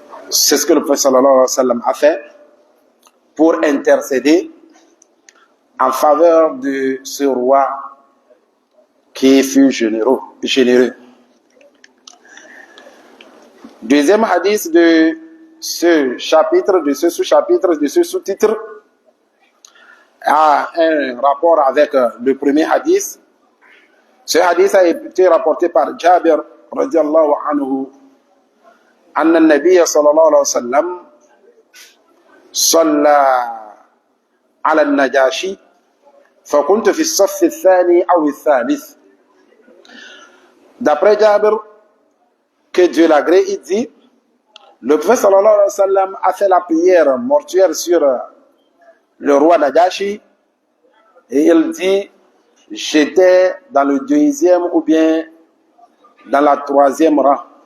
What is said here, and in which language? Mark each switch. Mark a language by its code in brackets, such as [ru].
[fr] C'est ce que le prophète sallallahu alayhi wa sallam a fait pour intercéder en faveur de ce roi qui fut généreux. Deuxième hadith de ce chapitre, de ce sous-chapitre, de ce sous-titre, a un rapport avec le premier hadith. Ce hadith a été rapporté par [ar] Jabir radiallahu anhu أن النبي صلى الله عليه وسلم صلى على النجاشي فكنت في الصف الثاني أو الثالث. [fr] D'après Jabir, que Dieu l'agrée, il dit, le prophète sallallahu alayhi wa sallam a fait la prière mortuaire sur le roi Najashi et il dit, j'étais dans le 2e ou bien dans la 3e rang.